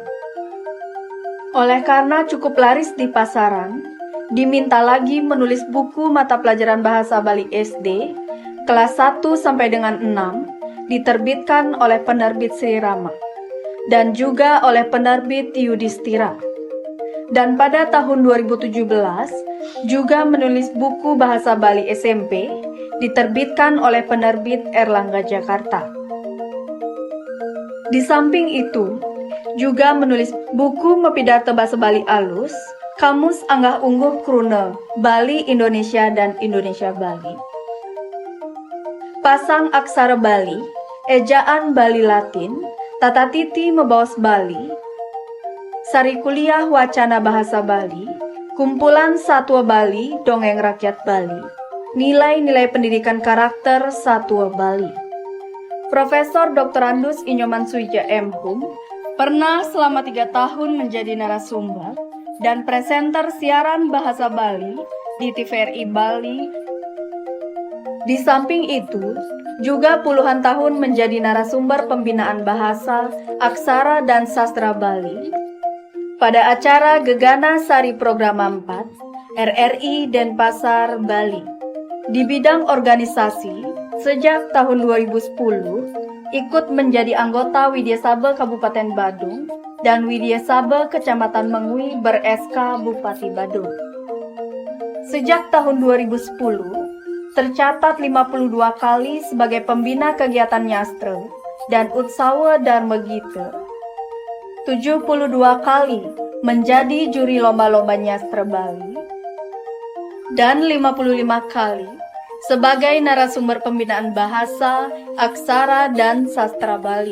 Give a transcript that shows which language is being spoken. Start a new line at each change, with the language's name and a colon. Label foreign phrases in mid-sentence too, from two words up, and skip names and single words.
Indonesian: Oleh karena cukup laris di pasaran, diminta lagi menulis buku mata pelajaran bahasa Bali SD kelas 1 sampai dengan 6 diterbitkan oleh penerbit Sri Rama dan juga oleh penerbit Yudhistira. Dan pada tahun 2017 juga menulis buku bahasa Bali SMP diterbitkan oleh penerbit Erlangga Jakarta. Di samping itu, juga menulis buku Mepidarto Basa Bali Alus, Kamus Anggah Ungguh Krune, Bali Indonesia dan Indonesia Bali. Pasang Aksara Bali, Ejaan Bali Latin, Tata Titi Mebaos Bali, Sari Kuliah Wacana Bahasa Bali, Kumpulan Satwa Bali, Dongeng Rakyat Bali, Nilai-nilai pendidikan karakter Satwa Bali. Profesor Dr. Andus Inyoman Suije M. Hum pernah selama 3 tahun menjadi narasumber dan presenter siaran bahasa Bali di TVRI Bali. Di samping itu, juga puluhan tahun menjadi narasumber pembinaan bahasa, aksara, dan sastra Bali pada acara Gegana Sari Program 4 RRI Denpasar, Bali. Di bidang organisasi, sejak tahun 2010, ikut menjadi anggota Widya Sabe Kabupaten Badung dan Widya Sabe Kecamatan Mengui ber-SK Bupati Badung. Sejak tahun 2010, tercatat 52 kali sebagai pembina kegiatan Nyastre dan Utsawa Dharma Gita, 72 kali menjadi juri lomba-lomba Nyastre Bali, dan 55 kali sebagai narasumber pembinaan bahasa, aksara, dan sastra Bali.